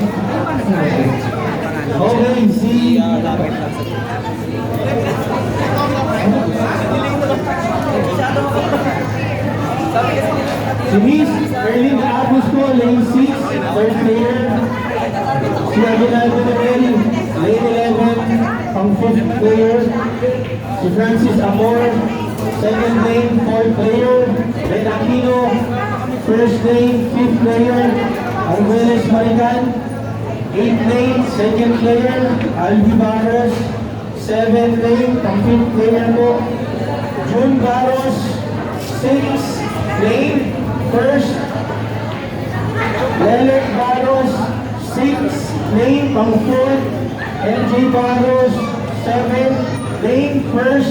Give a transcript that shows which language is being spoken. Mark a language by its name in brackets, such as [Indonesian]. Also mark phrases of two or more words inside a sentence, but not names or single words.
[Filipino] Okay, si... [English] Si Miss Erlyn Augusto, lane 6, third player. Si Aguinaldo Noel, lane 11, pang 5th player. Si Francis Amor, second lane, 4th player. Ben Aquino, first lane, 5th player. Arguelles Marican, 8th lane, second player. Albi Barros, 7th lane, pang 5th player po. June Barros, 6th lane, first. Lelek Barros, 6th lane, pang 4th. MJ Barros, 7th lane, first.